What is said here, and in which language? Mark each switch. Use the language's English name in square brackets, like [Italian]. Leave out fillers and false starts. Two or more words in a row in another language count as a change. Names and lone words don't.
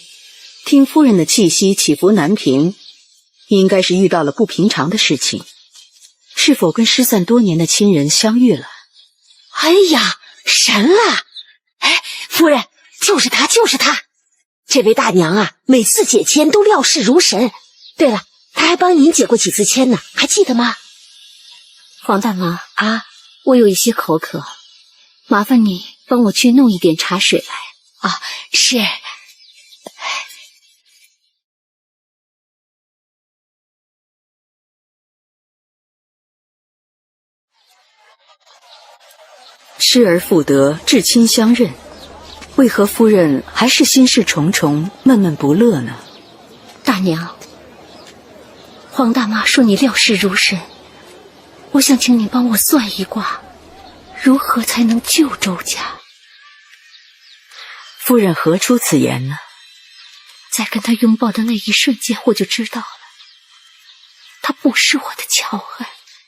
[Chinese] 聽夫人的氣息起伏難平，應該是遇到了不平常的事情。是否跟失散多年的親人相遇了？哎呀，神了！哎，夫人，就是他，就是他。这位大娘啊，每次解签都料事如神。对了，他还幫您解過幾次簽呢，還記得嗎？黃大媽我有一些口渴，麻煩你幫我去弄一點茶水來。是。失而復得，至親相認，為何夫人還是心事重重，悶悶不樂呢？大娘，黃大媽說你料事如神，我想請你幫我算一卦，如何才能救周家？夫人何出此言呢？在跟他擁抱的那一瞬間，我就知道了，他不是我的巧兒。